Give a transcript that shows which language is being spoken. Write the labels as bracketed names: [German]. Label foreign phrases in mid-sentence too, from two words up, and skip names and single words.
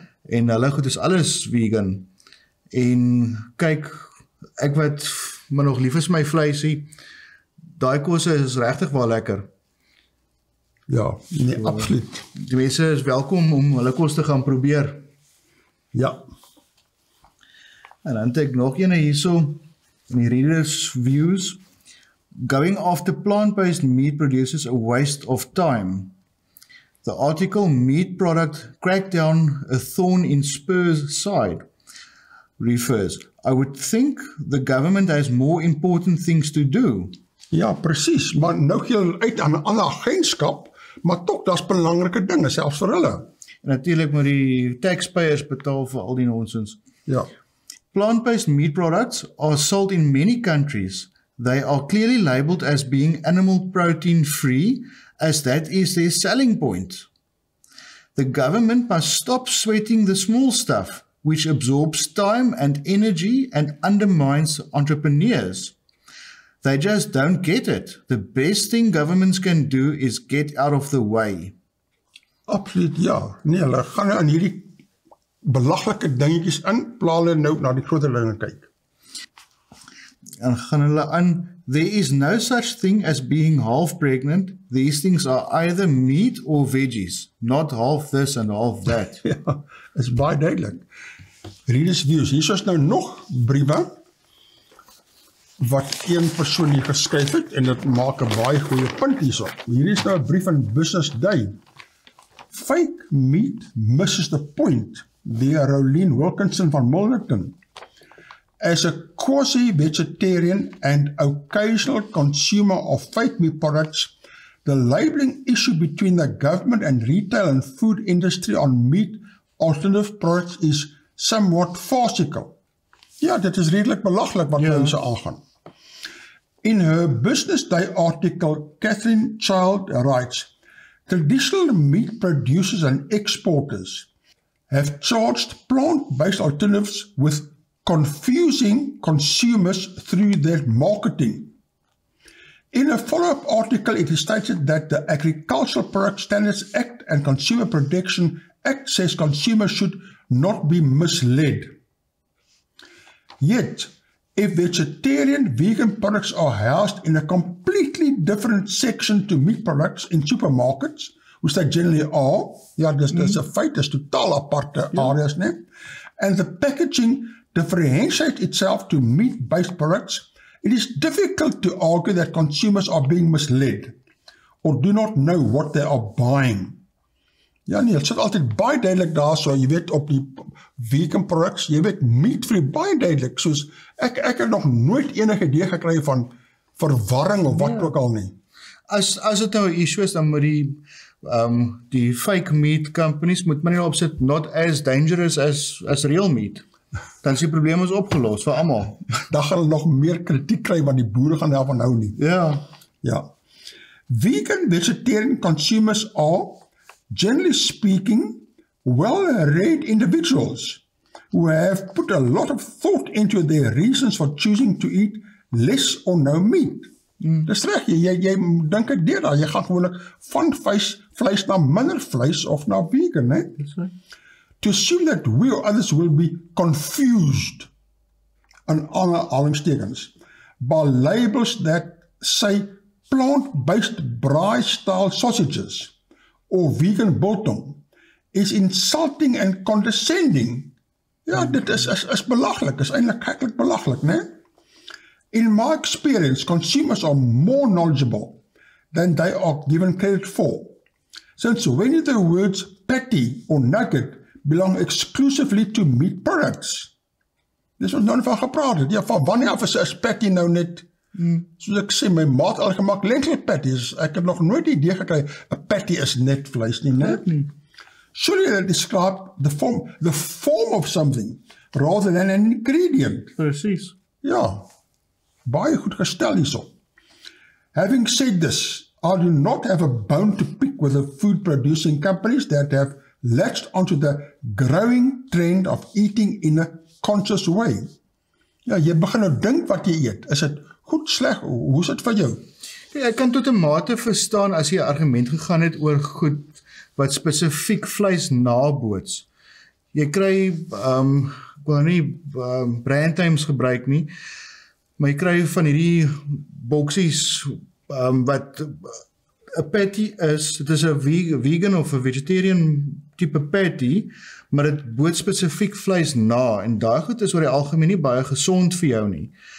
[Afrikaans] En hulle goed is alles vegan. En kyk, ek wat maar nog lief is my vleisie, daai kosse is regtig wel lekker. Ja, nee, absoluut. Die mense is welkom om hulle kos te gaan probeer. Ja. En dan het ek nog een hierso, in die [English] readers views. Going after plant-based meat produces a waste of time. The article Meat Product Crackdown, a Thorn in Spur's Side refers, I would think the government has more important things to do. [Afrikaans] Ja, presies, maar nou gee hulle uit aan 'n ander agentskap, maar tog, daar's belangrike dinge, selfs vir hulle. En natuurlik moet die taxpayers betaal vir al die nonsens. Ja. [English] Plant-based meat products are sold in many countries. They are clearly labeled as being animal protein free, as that is their selling point. The government must stop sweating the small stuff, which absorbs time and energy and undermines entrepreneurs. They just don't get it. The best thing governments can do is get out of the way. [Afrikaans] Absoluut, ja. Nee, hulle gaan nou in hierdie belaglike dingetjies in, plaas hulle nou na die groter dinge kyk. En gaan hulle aan, [English] there is no such thing as being half pregnant. These things are either meat or veggies, not half this and half that. [Afrikaans] Ja, is baie duidelik. [English] Readers views, [Afrikaans] hier is nou nog briewe, wat een persoon hier geskryf het, en dit maak 'n baie goeie punt hierso. Hier is nou 'n brief van Business Day. Fake meat misses the point, deur Rolien Wilkinson van Milnerton. [English] As a quasi-vegetarian and occasional consumer of fake meat products, the labeling issue between the government and retail and food industry on meat alternative products is somewhat farcical. [Afrikaans] Ja, dit is redelijk belaglik wat mense aangaan. [English] In her Business Day article, Catherine Child writes, traditional meat producers and exporters have charged plant-based alternatives with confusing consumers through their marketing. In a follow-up article, it is stated that the Agricultural Product Standards Act and Consumer Protection Act says consumers should not be misled. Yet, if vegetarian, vegan products are housed in a completely different section to meat products in supermarkets, which they generally are, [Afrikaans] ja, dis 'n feit, dis totaal aparte areas, né? [English] And the packaging differentiates itself to meat-based products, it is difficult to argue that consumers are being misled or do not know what they are buying. [Afrikaans] Ja nee, het sit altyd baie duidelik daar so, jy weet op die [English] vegan products, [Afrikaans] jy weet meat-free baie duidelik, soos ek het nog nooit enige idee gekry van verwarring of wat ook al nie. As dit nou 'n issue is, dan moet die [English] fake meat companies [Afrikaans] moet maar nie opsit [English] not as dangerous as real meat. [Afrikaans] Dan is die probleem is opgelos vir almal. Dan gaan hulle nog meer kritiek kry want die boere gaan daarvan hou nie. Ja. [English] Vegan vegetarian consumers are, generally speaking, well-read individuals who have put a lot of thought into their reasons for choosing to eat less or no meat. [Afrikaans] Dis reg, jy dink ek deur daar, jy gaan gewoonlik van vleis na minder vleis of na vegan, né? [English] To assume that we or others will be confused, [Afrikaans] in aanhalingstekens, [English] by labels that say plant-based braai-style sausages or vegan biltong is insulting and condescending. [Afrikaans] Ja, dit is belaglik, is eintlik geklik belaglik, né? [English] In my experience, consumers are more knowledgeable than they are given credit for. Since when the words patty or nugget belong exclusively to meat products? [Afrikaans] Dis ons nou van gepraat het. Ja, van wanneer af is patty nou net, soos ek sê, my maat al gemaak [English] lentil patties. [Afrikaans] Ek het nog nooit die idee gekry, 'n patty is net vleis nie, né? [English] Surely they describe the form of something, rather than an ingredient. [Afrikaans] Presies. Ja, baie goed gestel hierso. [English] Having said this, I do not have a bone to pick with the food producing companies that have latched onto the growing trend of eating in a conscious way. [Afrikaans] Ja, jy begin nou dink wat jy eet. Is dit goed, sleg? Hoe is dit vir jou? Ek kan tot 'n mate verstaan as jy 'n argument gegaan het oor goed wat spesifiek vleis naboots. Jy kry, ek wil nie [English] brand names [Afrikaans] gebruik nie, maar jy kry van hierdie boksies wat 'n patty is, dit is 'n vegan of 'n vegetarian tipe patty, maar dit boot spesifiek vleis na, en daai goed is oor die algemeen nie baie gesond vir jou nie.